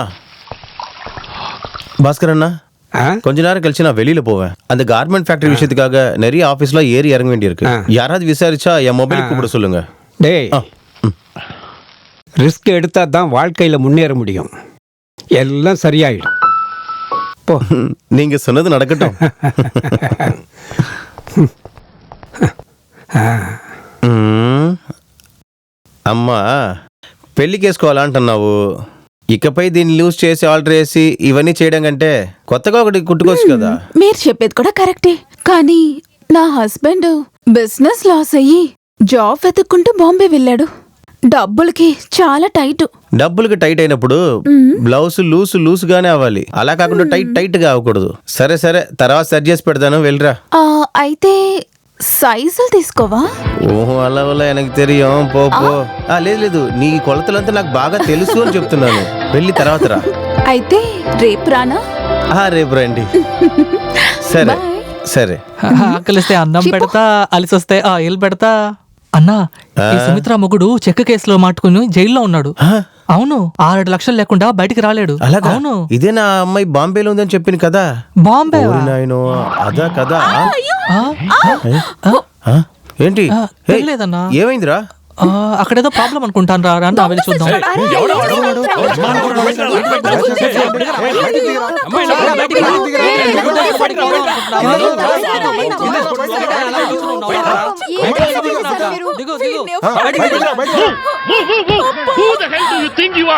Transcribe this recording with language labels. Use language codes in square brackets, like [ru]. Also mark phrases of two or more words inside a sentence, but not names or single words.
[ta] பாஸ்கர் அண்ணா, கொஞ்ச நேரம் கழிச்சு நான் வெளியில போவேன். அந்த [en] garment factory [ta] விஷயத்துக்காக நிறைய ஆபீஸ்ல ஏறி இறங்க வேண்டியிருக்கு. யாராவது விசாரிச்சா என் மொபைல் கூப்பிட சொல்லுங்க. டேய், ரிஸ்க் எடுத்தா தான் வாழ்க்கையில முன்னேற முடியும். எல்லாம் சரியாயிடும். போ. நீங்க சொன்னது நடக்கட்டும். [te] అమ్మా పెళ్లికేసుకోవాలంటున్నావు. ఇకపై దీన్ని లూజ్ చేసి ఆల్టర్ చేసి ఇవన్నీ చేయడం కంటే కొత్తగా ఒకటి కుట్టుకోవచ్చు కదా. మీరు చెప్పేది కూడా కరెక్టే, కానీ నా హస్బెండ్ [en] business loss [te] అయ్యి జాబ్ వెతుక్కుంటూ బాంబే వెళ్ళాడు. డబ్బులకి చాలా టైట్. డబ్బులకి టైట్ అయినప్పుడు [en] blouse loose [te] గానే అవ్వాలి. అలా కాకుండా టైట్ గా అవ్వకూడదు. సరే సరే, తర్వాత సెట్ చేసి పెడతాను, వెళ్ళరా. అయితే సైజులు తీసుకోవా? ఓహో, అలా వల్ల [ta] எனக்கு தெரியும். [te] పో. లేదు, నీ కొలతలంతా నాకు బాగా తెలుసు అని చెప్తున్నాను. వెళ్ళి తర్వాత రా. అయితే రేపు రానా? రేపు రండి. సరే సరే. ఆకలిస్తే అన్నం పెడతా, అలిసొస్తే ఆయిల్ పెడతా. అన్నా, ఈ సుమిత్ర మొగుడు చెక్క కేసులో మాట్టుకుని జైల్లో ఉన్నాడు. అవును 6 లక్షలు లేకుండా బయటికి రాలేడు. అలాగా అవును ఇదే నా అమ్మాయి బాంబేలో ఉందని చెప్పింది కదా. బాంబే ఓరి నాయనో, అదా కదా. ఏంటి తెలియలేదన్నా. ఏమైందిరా? అక్కడేదో ప్రాబ్లం అనుకుంటాను రా, రా వెళ్ళి చూద్దాం. [en] Who the hell do you think you are?